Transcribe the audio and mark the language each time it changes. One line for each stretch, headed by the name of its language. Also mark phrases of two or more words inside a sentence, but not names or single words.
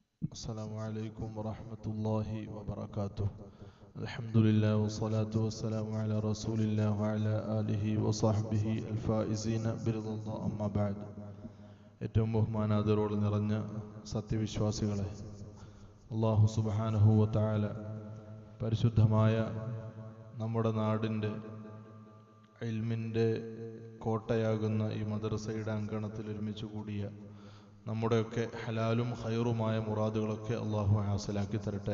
Arabic: السلام عليكم ورحمة الله وبركاته. الحمد لله والصلاة والسلام على رسول الله وعلى آله وصحبه الفائزين برضا الله أما بعد.
Malayalam: ഏറ്റവും ബഹുമാനാദരവോടെ നിറഞ്ഞ സത്യവിശ്വാസികളെ,
Arabic: الله سبحانه وتعالى
Malayalam: പരിശുദ്ധമായ നമ്മുടെ നാടിൻ്റെ ഇൽമിൻ്റെ കോട്ടയാകുന്ന ഈ മദ്രസയുടെ അങ്കണത്തിൽ ഒരുമിച്ച് കൂടിയ നമ്മുടെയൊക്കെ ഹലാലും ഖൈറുമായ മുറാദുകളൊക്കെ അള്ളാഹു ഹാസിലാക്കി തരട്ടെ.